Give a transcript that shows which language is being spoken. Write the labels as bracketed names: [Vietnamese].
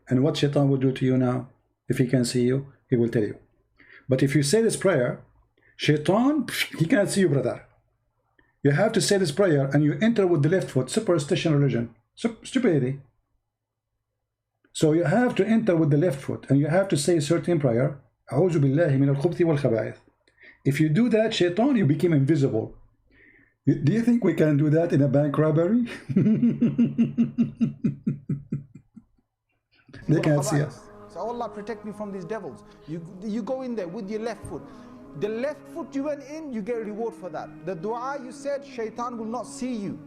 [English] And what shaitan will do to you now? If he can see you, he will tell you. But if you say this prayer, shaitan, he cannot see you, brother. You have to say this prayer and you enter with the left foot. Superstition religion. Stupidity. So you have to enter with the left foot and you have to say a certain prayer. [Arabic] أعوذ بالله من الخبث والخبائث. [English] If you do that, shaitan, you become invisible. Do you think we can do that in a bank robbery? They can't see us. So Allah protect me from these devils. You go in there with your left foot. The left foot you went in, you get a reward for that. The dua you said, shaitan will not see you.